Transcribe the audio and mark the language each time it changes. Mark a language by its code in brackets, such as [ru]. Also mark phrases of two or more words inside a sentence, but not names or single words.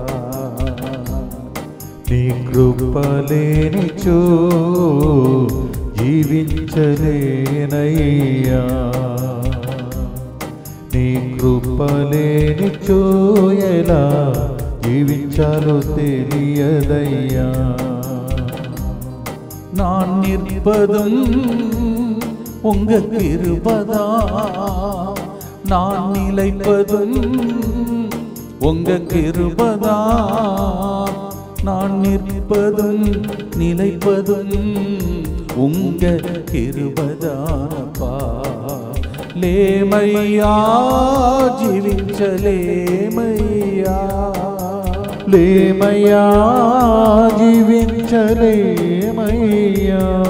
[te] నీ కృపలేనిచో జీవించలేనయ్యా, నీ కృపలేనిచో ఎలా జీవించాలో తెలియదయ్యా. [ta] நான் நிற்பதும் உங்க கிருபதா, நான் நிலைப்பதும் உங்க கிருபதா, நான் நிற்பதும் நிலைப்பதும் உங்க கிருபதானப்பா. [te] లేమయ్యా జీవించలేమయ్యా, లేమయ్యా జీవించలేమయ్యా,